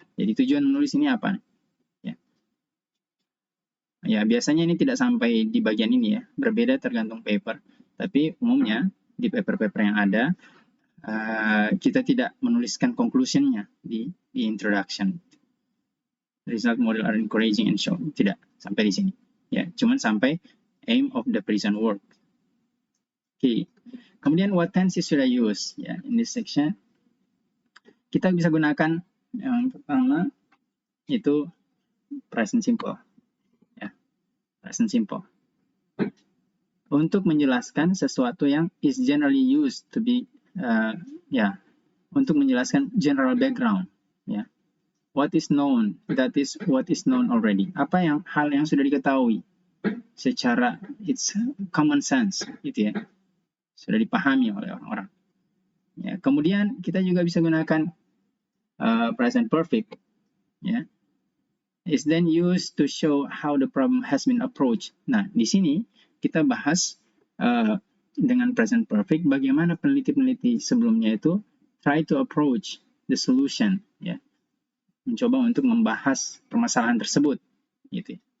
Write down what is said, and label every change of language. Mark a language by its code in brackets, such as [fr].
[id] Jadi tujuan menulis ini apa? Ya, biasanya ini tidak sampai di bagian ini ya, berbeda tergantung paper. Tapi umumnya di paper-paper yang ada, kita tidak menuliskan conclusion-nya di introduction. [en] Result model are encouraging and show. [id] Tidak sampai di sini. Ya, cuman sampai [en] aim of the present work. Oke. Kemudian what tenses should I use? [id] Ya, [en] in this section [id] kita bisa gunakan yang pertama itu present simple. Present simple. Untuk menjelaskan sesuatu yang [en] is generally used to be, [id] untuk menjelaskan general background, ya. [en] What is known, that is what is known already. [id] Apa hal yang sudah diketahui secara [en] it's common sense, [id] gitu ya. Sudah dipahami oleh orang-orang. Ya, kemudian kita juga bisa gunakan present perfect, ya. [en] Is then used to show how the problem has been approached. [id] Nah, di sini kita bahas dengan present perfect bagaimana peneliti-peneliti sebelumnya itu [en] try to approach the solution, [id] ya, mencoba untuk membahas permasalahan tersebut, gitu.